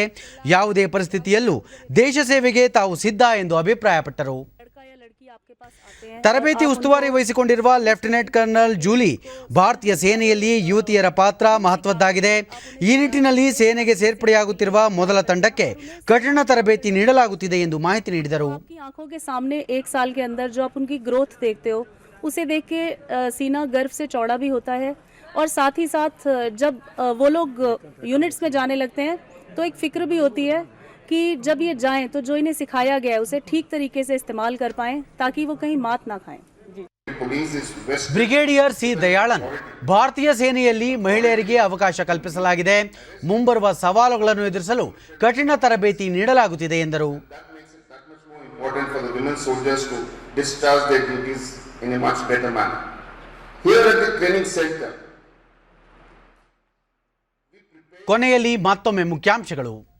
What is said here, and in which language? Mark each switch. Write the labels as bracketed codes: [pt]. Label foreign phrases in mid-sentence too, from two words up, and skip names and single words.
[kn] ಯಾವುದೇ ಪರಿಸ್ಥಿತಿಯಲ್ಲೂ ದೇಶ ಸೇವೆಗೆ ತಾವು ಸಿದ್ಧ ಎಂದು ಅಭಿಪ್ರಾಯಪಟ್ಟರು. ತರಬೇತಿ ಉಸ್ತುವಾರಿ ವಹಿಸಿಕೊಂಡಿರುವ [en] Lieutenant Colonel [kn] ಜೂಲಿ, ಭಾರತೀಯ ಸೇನೆಯಲ್ಲಿ ಯುವತಿಯರ ಪಾತ್ರ ಮಹತ್ವದ್ದಾಗಿದೆ. ಈ ನಿಟ್ಟಿನಲ್ಲಿ ಸೇನೆಗೆ ಸೇರ್ಪಡೆಯಾಗುತ್ತಿರುವ ಮೊದಲ ತಂಡಕ್ಕೆ ಕಠಿಣ ತರಬೇತಿ ನೀಡಲಾಗುತ್ತಿದೆ ಎಂದು ಮಾಹಿತಿ ನೀಡಿದರು. [hi] आंखों के सामने एक साल के अंदर जो आप उनकी ग्रोथ देखते हो, उसे देख के सीना गर्व से चौड़ा भी होता है. और साथ ही साथ जब वो लोग यूनिट्स में जाने लगते हैं तो एक फिक्र भी होती है कि जब ये जाएं तो जो इन्हें सिखाया गया है उसे ठीक तरीके से इस्तेमाल कर पाएं, ताकि वो कहीं मात ना खाएं. [kn] ಬ್ರಿಗೇಡಿಯರ್ ಸಿ ದಯಾಳನ್, ಭಾರತೀಯ ಸೇನೆಯಲ್ಲಿ ಮಹಿಳೆಯರಿಗೆ ಅವಕಾಶ ಕಲ್ಪಿಸಲಾಗಿದೆ. ಮುಂಬರುವ ಸವಾಲುಗಳನ್ನು ಎದುರಿಸಲು ಕಠಿಣ ತರಬೇತಿ ನೀಡಲಾಗುತ್ತಿದೆ ಎಂದರು. ಕೊನೆಯಲ್ಲಿ ಮತ್ತೊಮ್ಮೆ ಮುಖ್ಯಾಂಶಗಳು.